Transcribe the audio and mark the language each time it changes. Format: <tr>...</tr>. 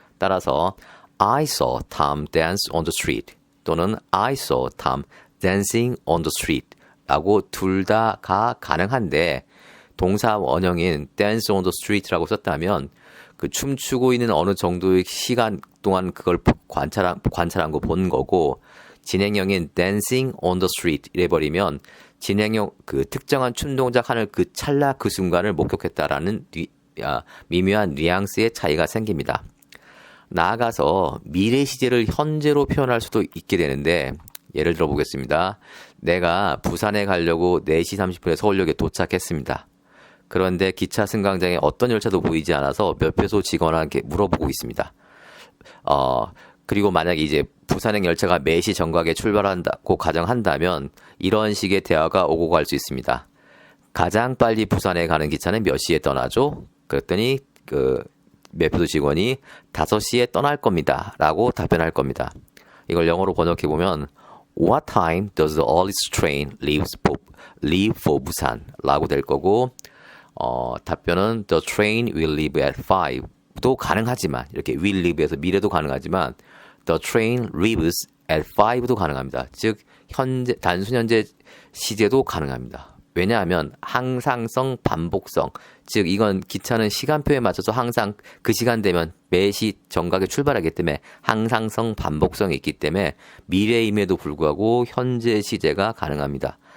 <ko>따라서,</ko> <en>I saw Tom dance on the street. 또는 I saw Tom dancing on the street.</en> <ko>라고 둘 다가 가능한데, 동사 원형인</ko> <en>dance on the street</en> <ko>라고 썼다면 그 춤추고 있는 어느 정도의 시간 동안 그걸 관찰한 거 본 거고, 진행형인</ko> <en>dancing on the street</en> <ko>이래버리면 진행형 그 특정한 춤 동작 하는 그 찰나 그 순간을 목격했다라는 미묘한 뉘앙스의 차이가 생깁니다. 나아가서 미래 시제를 현재로 표현할 수도 있게 되는데, 예를 들어 보겠습니다. 내가 부산에 가려고 4시 30분에 서울역에 도착했습니다. 그런데 기차 승강장에 어떤 열차도 보이지 않아서 몇 배소 직원한테 물어보고 있습니다. 그리고 만약에 이제 부산행 열차가 4시 정각에 출발한다고 가정한다면 이런 식의 대화가 오고 갈 수 있습니다. 가장 빨리 부산에 가는 기차는 몇 시에 떠나죠? 그랬더니 매표소 직원이 5시에 떠날 겁니다. 라고 답변할 겁니다. 이걸 영어로 번역해 보면</ko> <en>What time does the earliest train leave for Busan?</en> <ko>라고 될 거고, 답변은</ko> <en>The train will leave at 5</en> <ko>도 가능하지만, 이렇게</ko> <en>will leave</en> <ko>에서 미래도 가능하지만</ko> <en>The train leaves at 5</en> <ko>도 가능합니다. 즉 단순 현재 시제도 가능합니다. 왜냐하면 항상성, 반복성, 즉 이건 기차는 시간표에 맞춰서 항상 그 시간 되면 매시 정각에 출발하기 때문에 항상성, 반복성이 있기 때문에 미래임에도 불구하고 현재 시제가 가능합니다.</ko>